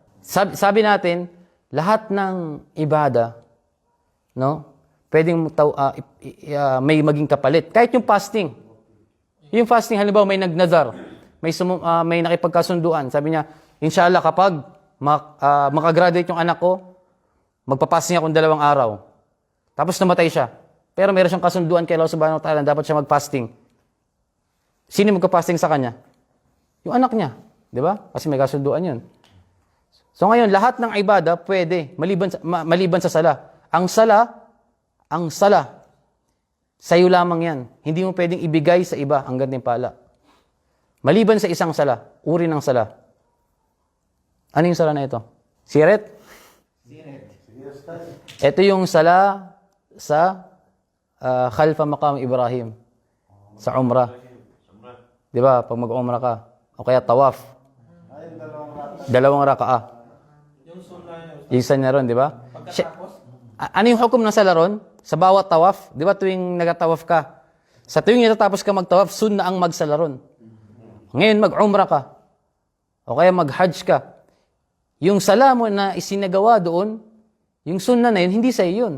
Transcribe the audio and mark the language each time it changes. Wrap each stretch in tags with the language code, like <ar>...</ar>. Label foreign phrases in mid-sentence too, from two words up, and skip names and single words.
<tl>Sabi natin, lahat ng ibada, no, pwedeng may maging kapalit. Kahit yung fasting. Yung fasting, halimbawa may nagnazar, may nakipagkasunduan. Sabi niya, inshallah kapag makagraduate yung anak ko, magpapasting ako 2 araw. Tapos namatay siya. Pero meron siyang kasunduan kay Allah</tl> <ar>سبحانه وتعالى,</ar> <tl>dapat siya magfasting. Sino magpa-fasting sa kanya? Yung anak niya. Di ba? Kasi may kasunduan yun. So ngayon, lahat ng ibada pwede, maliban sa sala. Ang sala, sa'yo lamang yan. Hindi mo pwedeng ibigay sa iba ang gantimpala. Maliban sa isang sala, uri ng sala. Ano yung sala na ito? Siret? Ito yung sala sa</tl> <ar>خلف مقام إبراهيم.</ar> <tl>Sa Umrah. Di ba? Pag mag-umrah ka. O kaya tawaf. 2 rakaah. Yung sunna ron, di ba? Ano yung hukom ng sala ron? Sa bawat tawaf, di ba tuwing nagatawaf ka? Sa tuwing natatapos ka magtawaf, sunna ang magsala ron. Ngayon, mag-umrah ka. O kaya mag-hajj ka. Yung sala mo na isinagawa doon, yung sunna na yun, hindi sa yun.</tl>